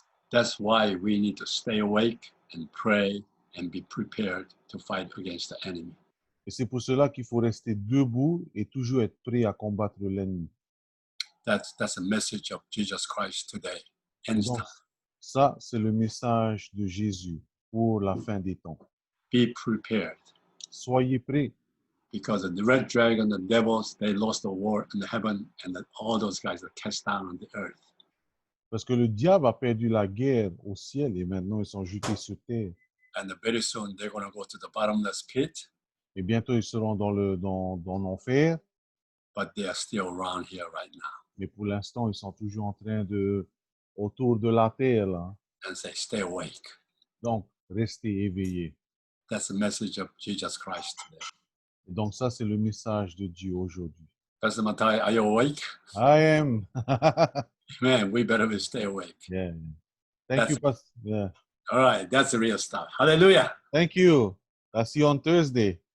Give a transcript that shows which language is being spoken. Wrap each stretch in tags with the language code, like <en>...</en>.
<en>That's why we need to stay awake and pray and be prepared to fight against the enemy.</en> <fr>Et c'est pour cela qu'il faut rester debout et toujours être prêt à combattre l'ennemi.</fr> <en>That's a message of Jesus Christ today. And</en> <fr>Donc, ça, c'est le message de Jésus pour la fin des temps.</fr> <en>be prepared,</en> <fr>Soyez prêts,</fr> <en>because the red dragon, the devils, they lost the war in the heaven, and all those guys are cast down on the earth.</en> <fr>parce que le diable a perdu la guerre au ciel et maintenant ils sont jetés sur terre.</fr> <en>And very soon they're going to go to the bottomless pit,</en> <fr>Et bientôt ils seront dans l'enfer,</fr> <en>but they are still around here right now.</en> <fr>mais pour l'instant ils sont toujours en train autour de la terre là.</fr> <en>And say, stay awake.</en> <fr>Donc, restez éveillés.</fr> <en>That's the message of Jesus Christ today.</en> <fr>Et donc ça, c'est le message de Dieu aujourd'hui.</fr> <en>Pastor Matai, are you awake? I am. Man, we better stay awake. Yeah. Thank you, Pastor. Yeah. All right, that's the real stuff. Hallelujah. Thank you. I'll see you on Thursday.</en>